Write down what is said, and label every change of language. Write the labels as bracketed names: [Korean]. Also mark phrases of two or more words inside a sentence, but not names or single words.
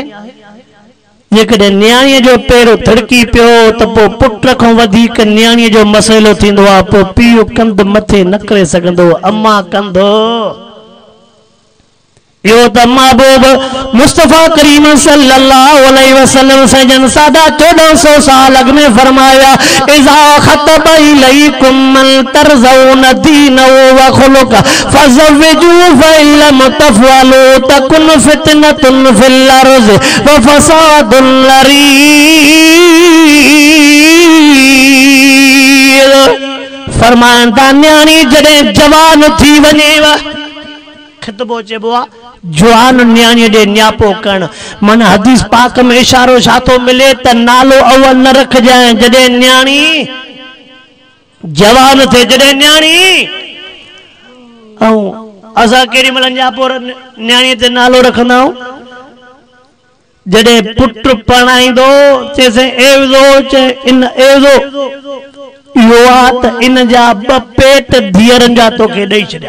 [Sindhi] जेकॾहिं न्याणीअ जो पैर थिड़की पियो त पोइ पुट खां वधीक न्याणीअ जो मसइलो थींदो आहे, पोइ पीउ कंध मथे न करे सघंदो, अम्मा कंधो। यो त महबूब मुस्तफा करीम [Arabic] صلى الله عليه وسلم [Sindhi] सजन 1450 साल अॻु में फरमाया [Arabic] إذا خطب إليكم من ترضون دينه و خلقه فزوجوا فإلم تفعلوا تكن فتنة في الأرض و فساد عريض. [Sindhi] फरमाइनि था न्याणी जॾहिं जवान थी वञेव खितबो चइबो आहे जवान न्याणी ॾे न्यापो करण मन हदीस पाक में इशारो छा थो मिले त नालो अवल न रखजांइ जॾहिं न्याणी जवान थिए, जॾहिं न्याणी ऐं असां केॾी महिल न्यापो न्याणीअ ते नालो रखंदा आहियूं जॾहिं पुट पढ़ाईंदो चइसि एवज़ो चए इन एवज़ो इहो आहे त इन जा 2 पेट धीअरनि जा तोखे ॾेई छॾिया।